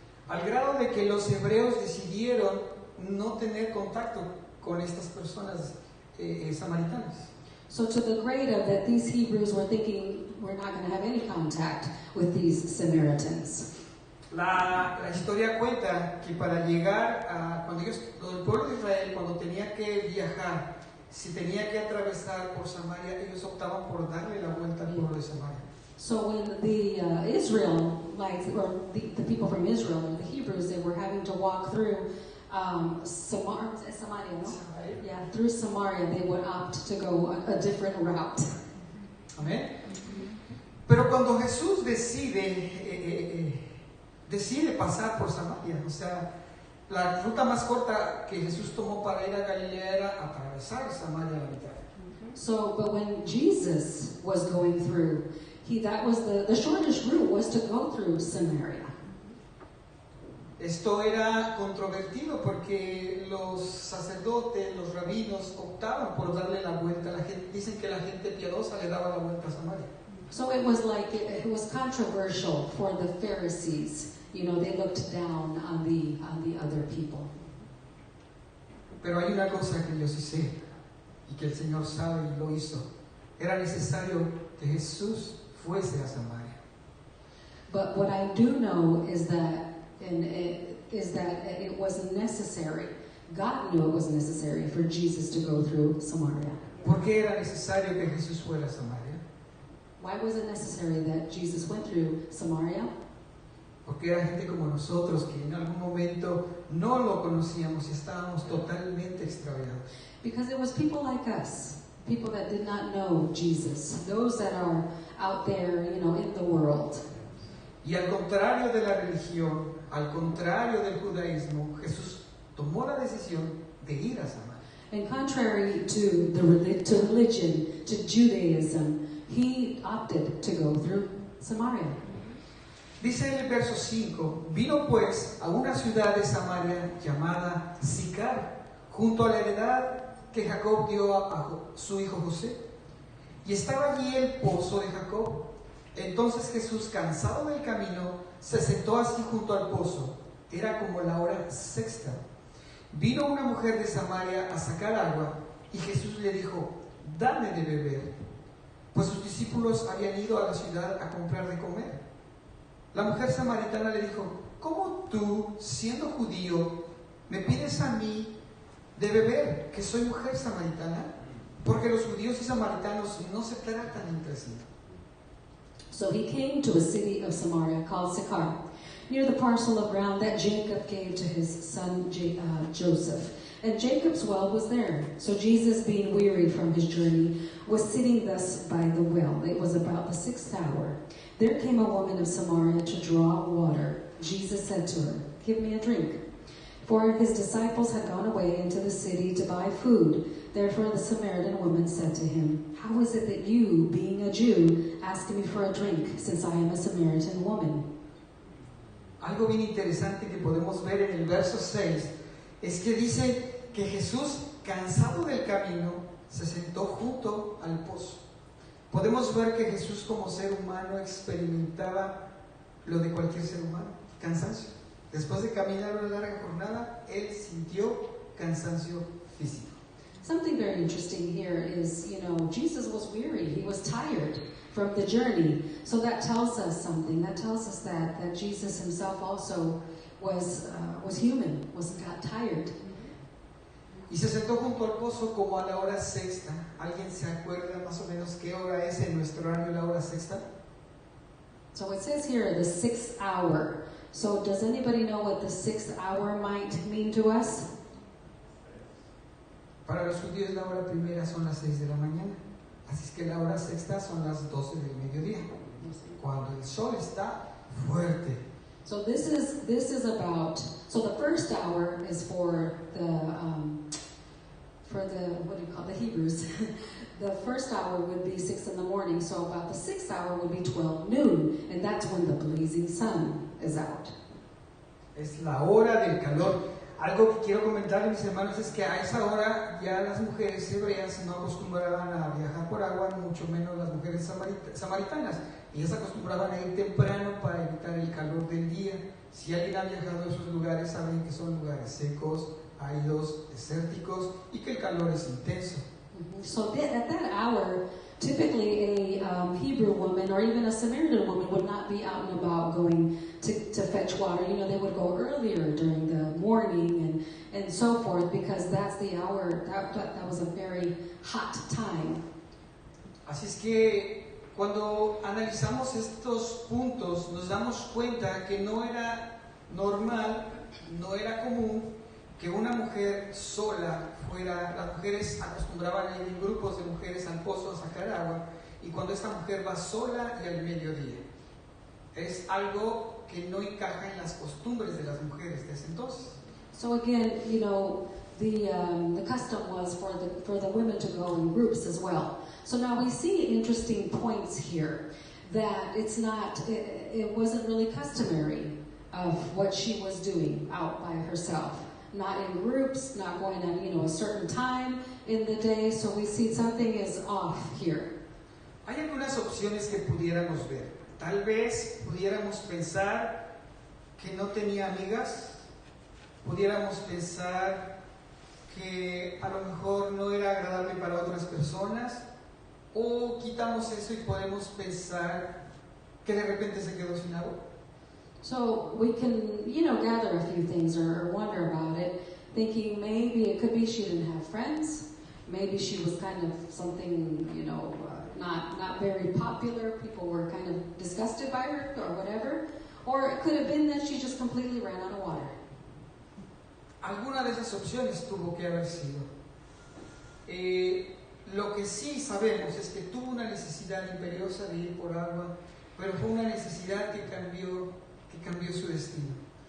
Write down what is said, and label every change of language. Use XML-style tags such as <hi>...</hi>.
<es>Al grado de que los hebreos decidieron no tener contacto con estas personas samaritanas.</es> <en>So to the grade of that, these Hebrews were thinking, we're not going to have any contact with these Samaritans.</en> <es>La historia cuenta que para llegar a, el pueblo de Israel, cuando tenía que viajar, si tenía que atravesar por Samaria, ellos optaban por darle la vuelta al pueblo de Samaria.</es> <en>So when the Israelites, or the people from Israel, or the Hebrews, they were having to walk through Samaria, no? Samaria. Yeah, through Samaria, they would opt to go a different route.</en> <es>Amén. Pero cuando Jesús decide pasar por Samaria, o sea, la ruta más corta que Jesús tomó para ir a Galilea era atravesar Samaria a la mitad.</es> <en>So, but when Jesus was going through, that was the shortest route was to go through Samaria.</en> <es>Esto era controvertido porque los sacerdotes, los rabinos optaban por darle la vuelta. Dicen que la gente piadosa le daba la vuelta a Samaria.</es> <en>So it was like it was controversial for the Pharisees. You know, they looked down on the other people.</en> <es>Pero hay una cosa que yo sí sé y que el Señor sabe y lo hizo. Era necesario que Jesús fuese a Samaria.</es> <en>But what I do know is that it was necessary. God knew it was necessary for Jesus to go through Samaria.</en> <es>¿Por qué era necesario que Jesús fuera a Samaria?</es> <en>Why was it necessary that Jesus went through Samaria?</en> <es>Porque era gente como nosotros que en algún momento no lo conocíamos y estábamos totalmente extraviados.</es> <en>Because it was people like us, people that did not know Jesus, those that are out there, you know, in the world.</en> <es>Y al contrario de la religión, al contrario del judaísmo, Jesús tomó la decisión de ir a Samaria.</es> <en>And contrary to religion, to Judaism, he opted to go through Samaria.</en> <es>Dice en el verso 5, vino pues a una ciudad de Samaria llamada Sicar, junto a la heredad que Jacob dio a su hijo José. Y estaba allí el pozo de Jacob. Entonces Jesús, cansado del camino, se sentó así junto al pozo. Era como la hora sexta. Vino una mujer de Samaria a sacar agua y Jesús le dijo, dame de beber, pues sus discípulos habían ido a la ciudad a comprar de comer. La mujer samaritana le dijo, ¿cómo tú, siendo judío, me pides a mí de beber, que soy mujer samaritana? Porque los judíos y samaritanos no se tratan entre sí.</es> <en>So he came to a city of Samaria called Sychar, near the parcel of ground that Jacob gave to his son Joseph. And Jacob's well was there. So Jesus, being weary from his journey, was sitting thus by the well. It was about the 6th hour. There came a woman of Samaria to draw water. Jesus said to her, give me a drink. For his disciples had gone away into the city to buy food. Therefore the Samaritan woman said to him, how is it that you, being a Jew, ask me for a drink, since I am a Samaritan woman?</en> <es>Algo bien interesante que podemos ver en el verso 6 es que dice que Jesús, cansado del camino, se sentó junto al pozo. Podemos ver que Jesús como ser humano experimentaba lo de cualquier ser humano, cansancio. Después de caminar una larga jornada, él sintió cansancio físico.</es> <en>Something very interesting here is, you know, Jesus was weary. He was tired from the journey. So that tells us something. That tells us that Jesus himself also was human, got tired.</en> <es>Y se sentó junto al pozo como a la hora sexta. ¿Alguien se acuerda más o menos qué hora es en nuestro horario la hora sexta?</es> <en>So it says here the 6th hour. So does anybody know what the 6th hour might mean to us?</en> <es>Para los judíos la hora primera son las 6 de la mañana. Así es que la hora sexta son las 12 del mediodía, cuando el sol está fuerte.</es> <en>So this is about, so the first hour is for the what do you call the Hebrews? The first hour would be 6 in the morning, so about the 6th hour would be 12 noon, and that's when the blazing sun is out.</en> <es>Es la hora del calor. Algo que quiero comentarles, mis hermanos, es que a esa hora ya las mujeres hebreas no acostumbraban a viajar por agua, mucho menos las mujeres samaritanas. Ellas acostumbraban a ir temprano para evitar el calor del día. Si alguien ha viajado a esos lugares, saben que son lugares secos, áridos, desérticos y que el calor es intenso.</es> <en>So at that hour, typically a Hebrew woman or even a Samaritan woman would not be out and about going to fetch water. You know, they would go earlier during the morning and so forth, because that's the hour, that was a very hot time.</en> <es>Así es que cuando analizamos estos puntos nos damos cuenta que no era normal, no era común que una mujer sola fuera. Las mujeres acostumbraban a ir en grupos de mujeres al pozo a sacar agua, y cuando esta mujer va sola y al mediodía, es algo que no encaja en las costumbres de las mujeres de ese entonces.</es> <en>So again, you know, the custom was for the women to go in groups as well. So now we see interesting points here, that it wasn't really customary of what she was doing out by herself. Not in groups, not going at, you know, a certain time in the day. So we see something is off here.</en> <es>Hay algunas opciones que pudiéramos ver. Tal vez pudiéramos pensar que no tenía amigas, pudiéramos pensar que a lo mejor no era agradable para otras personas, o quitamos eso y podemos pensar que de repente se quedó sin agua.</es> <en>So we can, you know, gather a few things or wonder about it, thinking maybe it could be she didn't have friends, maybe she was kind of something, you know, not very popular, people were kind of disgusted by her or whatever, or it could have been that she just completely ran out of water.</en> <es>Alguna de esas opciones tuvo que haber sido. Lo que sí sabemos es que tuvo una necesidad imperiosa de ir por agua, pero fue una necesidad que cambió su destino.</es>